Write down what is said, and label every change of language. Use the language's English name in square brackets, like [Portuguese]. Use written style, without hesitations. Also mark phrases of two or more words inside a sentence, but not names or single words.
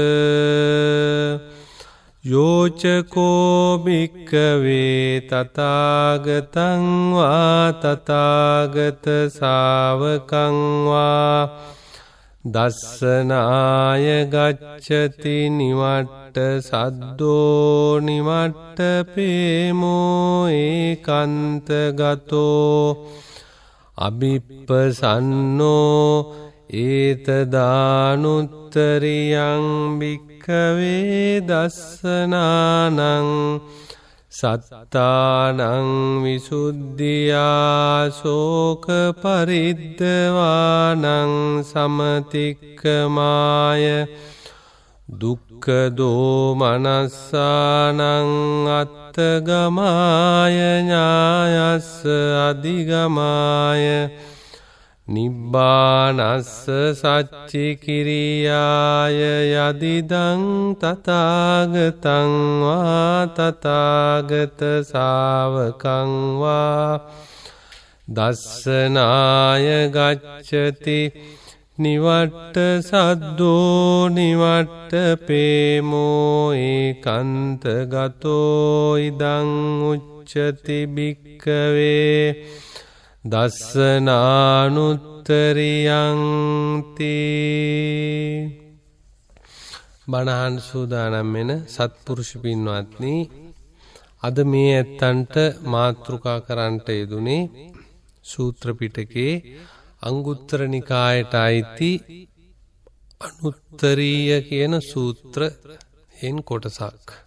[Pali] යෝචකෝ භික්ඛවේ තථාගතං වා තථාගත ශාවකං වා දස්සනාය ගච්ඡති නිවට්ට සද්දෝ නිවට්ට පේමෝ ඒකාන්ත ගතෝ අභිප්පසන්නෝ ඒතදානුත්තරියං භික්ඛවේ දස්සනානං සත්තානං විසුද්ධියා ශෝක පරිද්දවානං සමතික්කමාය දුක්ඛ දෝමනස්සානං අත්තගමාය ඥායස්ස අධිගමාය නිබ්බානස්ස සච්චි කිරියාය යදිදං තථාගතං වා තථාගත ශාවකං වා දස්සනාය ගච්ඡති නිවට්ට සද්දෝ නිවට්ට පේමෝ ඒකාන්ත ගතෝ ඉදං උච්චති භික්ඛවේ දස්සනානුත්තරියං තී. [Sinhala] බණහන් සූදානම් වෙන සත්පුරුෂ පින්වත්නි, අද මේ ඇත්තන්ට මාතෘකා කරන්නට යෙදුනේ සූත්‍ර පිටකේ අංගුත්තර නිකායට අයිති අනුත්තරීය කියන සූත්‍රයෙන් කොටසක්.